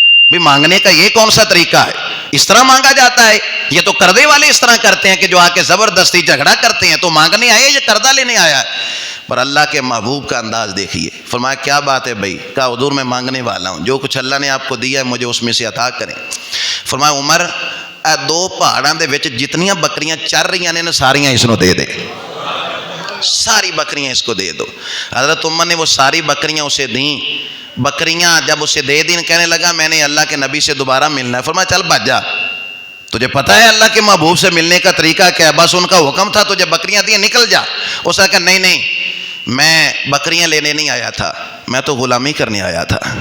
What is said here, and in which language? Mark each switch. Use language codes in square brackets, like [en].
[ur] بھی مانگنے کا یہ کون سا طریقہ ہے؟ اس طرح مانگا جاتا ہے؟ یہ تو قرضے والے اس طرح کرتے ہیں کہ جو آ کے زبردستی جھگڑا کرتے ہیں. تو مانگنے آئے یہ قرضہ لینے آیا ہے؟ پر اللہ کے محبوب کا انداز دیکھیے. فرمایا کیا بات ہے بھائی؟ کہا حضور میں مانگنے والا ہوں، جو کچھ اللہ نے آپ کو دیا ہے مجھے اس میں سے عطا کریں. [pa] فرمایا عمر دو پہاڑاں دے وچ جتنیاں بکریاں چر رہی نے ساریاں اس نو دے دے، [ur] ساری بکریاں اس کو دے دو. حضرت عمر نے وہ ساری بکریاں اسے دیں. بکریاں جب اسے دے دیں کہنے لگا میں نے اللہ کے نبی سے دوبارہ ملنا ہے. فرمایا چل بھاج جا، تجھے پتہ ہے اللہ کے محبوب سے ملنے کا طریقہ کیا ہے؟ بس ان کا حکم تھا تجھے بکریاں دیں، نکل جا. اس نے کہا نہیں میں بکریاں لینے نہیں آیا تھا، میں تو غلامی کرنے آیا تھا.